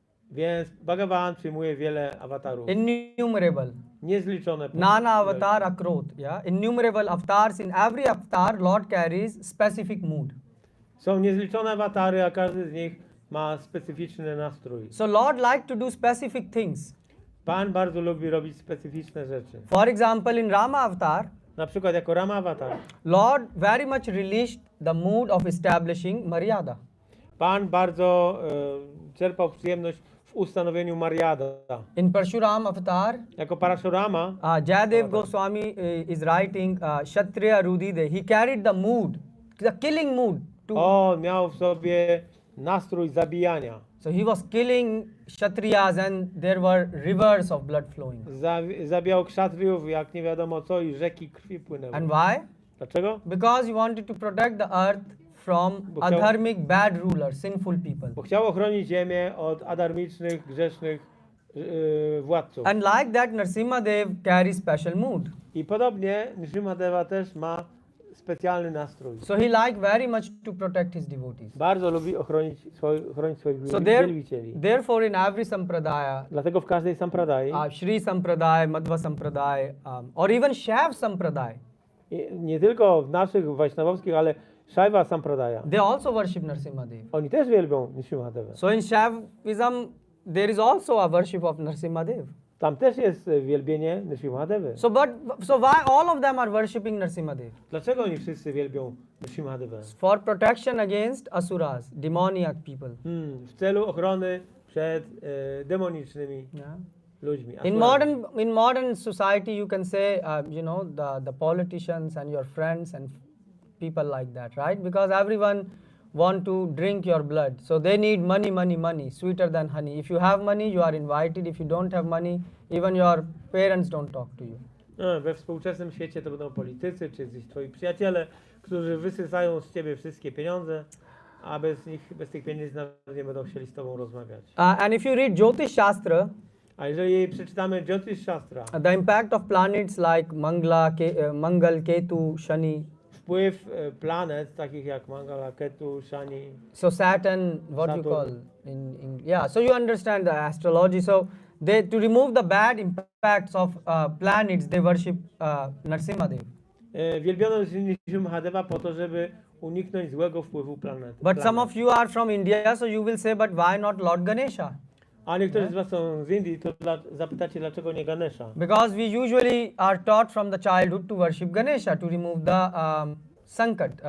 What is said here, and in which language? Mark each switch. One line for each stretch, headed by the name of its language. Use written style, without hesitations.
Polish: Więc Bhagavan przyjmuje wiele awatarów.
English: innumerable.
Polish: Niezliczone.
Sanskrit: Nana avatar akrot,
English: yeah. Innumerable avatars. In every avatar, Lord carries specific mood.
Polish: Są niezliczone awatary, a każdy z nich ma specyficzny nastrój.
English: So Lord like to do specific things.
Polish: Pan bardzo lubi robić specyficzne rzeczy.
English: For example, in Rama avatar,
Polish: Na przykład jako Rama avatar.
English: Lord very much relished the mood of establishing Maryada.
Polish: Pan bardzo czerpał przyjemność w ustanowieniu Maryada.
English: In Parshuram avatar,
Polish: Jako Parashurama,
English: Jayadev Goswami is writing Kshatriya Rudide. He carried the mood, the killing mood.
Polish: on miał w sobie nastrój zabijania.
English: So he was killing Kshatriyas and there were rivers of blood flowing.
Polish: Zabijał kszatriów jak nie wiadomo co i rzeki krwi płynęły.
English: And why?
Polish: Dlaczego?
English: Because he wanted to protect the earth from adharmic bad rulers, sinful people.
Polish: Bo chciał ochronić ziemię od adarmicznych, grzesznych władców.
English: And like that, Narasimha Dev carries special mood.
Polish: I podobnie Nrsimhadeva też ma specjalny nastrój.
English: So he liked very much to protect his devotees.
Polish: Bardzo lubi ochronić swoich
English: So
Polish: wielbicieli.
English: therefore in every sampradaya,
Polish: Dlatego w każdej sampradai,
English: Shri Sampradaya, Madhva Sampradaya, or even Shaiv Sampradaya,
Polish: nie tylko w naszych wajsznawowskich, ale Shaiva Sampradaya,
English: they also worship Narasimha Dev.
Polish: oni też wielbią Nrsimhadevę.
English: So in Shaivism, there is also a worship of Narasimha Dev.
Polish: Tam też jest wielbienie Nrsimhadevy.
English: So why all of them are worshipping Narasimha Dev?
Polish: Dlaczego oni wszyscy wielbią Nrsimhadevę?
English: For protection against asuras, demoniac people.
Polish: W celu ochrony przed demonicznymi
English: Yeah.
Polish: ludźmi.
English: In modern society, you can say, the politicians and your friends and people like that, right? Because everyone want to drink your blood, so they need money, sweeter than honey. If you have money, you are invited. If you don't have money, even your parents don't talk to you.
Polish: We współczesnym świecie to będą politycy, czy gdzieś twoi przyjaciele, którzy wysysają z ciebie wszystkie pieniądze, a bez tych pieniędzy nawet nie będą chcieli z tobą rozmawiać.
English: And if you read Jyotish Shastra,
Polish: A jeżeli przeczytamy Jyotish Shastra,
English: the impact of planets like Mangal, Ketu, Shani,
Polish: wpływ planet takich jak Mangala, Ketu, Shani,
English: so Saturn, what you
Polish: Saturn.
English: call so you understand the astrology. So to remove the bad impacts of planets, they worship Narasimha Dev.
Polish: Wielbiono Nrsimhadeva po to, żeby uniknąć złego wpływu planet.
English: But some of you are from India, so you will say, but why not Lord Ganesha?
Polish: A niektórzy z was są z Indii, to zapytacie, dlaczego nie Ganesha?
English: Because we usually are taught from the childhood to worship Ganesha, to remove the sankat.